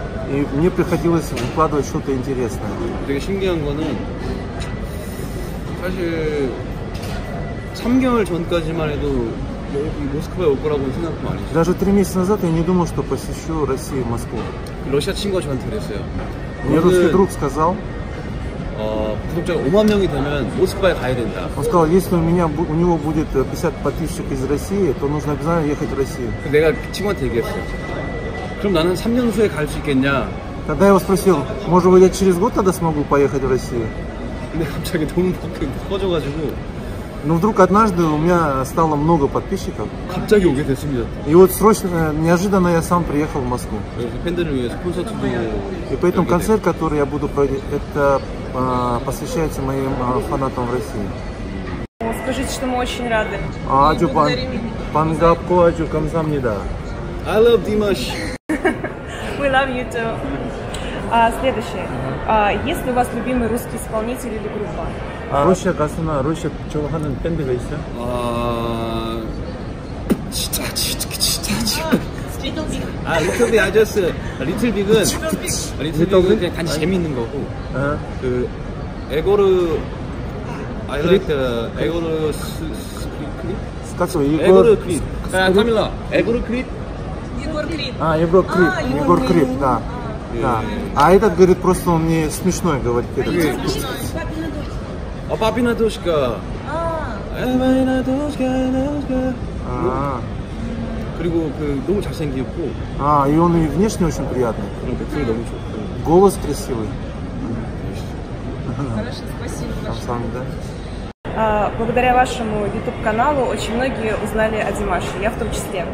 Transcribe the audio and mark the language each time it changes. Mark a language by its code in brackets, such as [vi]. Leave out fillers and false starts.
[ru] И мне приходилось выкладывать что-то интересное. [ko] 되게 신기한 거는 사실 3개월 전까지만 해도 모스크바에 올 거라고는 생각도 안 했어요. [ru] Даже 3 месяца назад я не думал, что посещу Россию, Москву. [ko] 러시아 친구가 저한테 그랬어요. [ru] Мне русский друг сказал, [ko] 구독자가 5만 명이 되면 모스크바에 가야 된다. [ru] он сказал, если у него будет 50 подписчиков из России, то нужно обязательно ехать в Россию. [ko] 내가 그 친구한테 얘기했어요. 그럼 나는 3년 후에 갈 수 있겠냐? [ru] Тогда я его спросил, может быть, я через год тогда смогу поехать в Россию? [ko] 근데 갑자기 너무 커져가지고 [ru] Но вдруг однажды у меня стало много подписчиков. [ko] 갑자기 오게 됐습니다. [ru] И вот срочно, неожиданно я сам приехал в Москву. [ko] 그래서 팬들을 위해서 콘서트도 [ru] И поэтому концерт, который я буду проводить, это посвящается моим фанатам в России. Скажите, что мы очень рады. [ko] 아주 반갑고 아주 감사합니다. [en] I love Dimash. We love you too. [ru] Следующее. Есть ли у вас любимый русский исполнитель или группа? [ko] 러시아 가수나 러시아 좋아하는 밴드가 있어요? 진짜. 리틀 빅 아저스. 리틀 빅은 그냥 단지 재밌는 거고. 그 에고르 [en] I like the [ko] 에고르 스크립? 에고르 크립. 카밀라. 에고르 크립? [ru] Егор Крид. Егор Крид, да. Да. А этот говорит, просто он мне смешной говорит. Папина дочка. Папина дочка. [ko] 그리고 그 너무 잘생겼고. [ru] И он и внешне очень приятный. [ko] 그런 목소리 너무 좋고. [ru] Голос красивый. Хорошо, спасибо большое. Благодаря вашему YouTube-каналу очень многие узнали о Димаше, я в том числе.